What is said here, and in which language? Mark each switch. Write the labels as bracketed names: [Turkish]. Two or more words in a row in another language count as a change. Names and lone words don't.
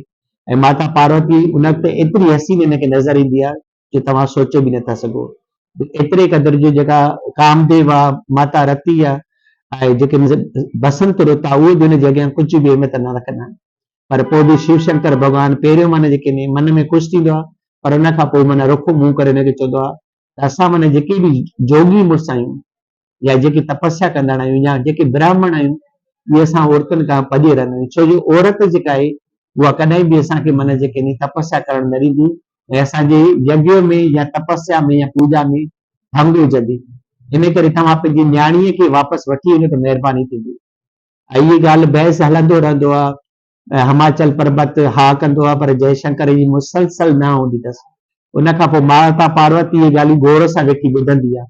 [Sindhi] ऐं माता पार्वती उन वक़्तु एतिरी हसीन हिनखे नज़र ईंदी आहे जो तव्हां सोचे बि नथा सघो। एतिरे क़दुरु जो जेका कामदेव आहे, माता रती आहे ऐं जेके बसंत रुत आहे, उहे बि हुन जे अॻियां कुझु बि अहमियत न रखंदा आहिनि। पर पोइ बि शिव शंकर भॻवानु पहिरियों मन जेके मन में ख़ुशि थींदो आहे, पर हुन खां पोइ मन रुख मुंहुं करे हुनखे चवंदो आहे त असां मन जेके बि जोगी मुड़ुस आहियूं या जेके तपस्या कंदड़ आहियूं या जेके ब्राह्मण आहियूं, इहे असां औरतुनि खां परे रहंदा आहियूं। छो जो औरत जेका आहे उहा कॾहिं बि असांखे मन जेके तपस्या करणु न ॾींदी ऐं असांजे यज्ञ में या तपस्या में या पूजा में भंग विझंदी। इन करे तव्हां पंहिंजी न्याणीअ खे वापसि वठी वञो त महिरबानी थींदी। ऐं इहा ॻाल्हि बहस हलंदो रहंदो आहे। हिमाचल पर्वत हा कंदो आहे पर जयशंकर जी मुसलसल न हूंदी अथसि। उन खां पोइ माता पार्वती इहे ॻाल्हियूं गौर सां वेठी ॿुधंदी आहे।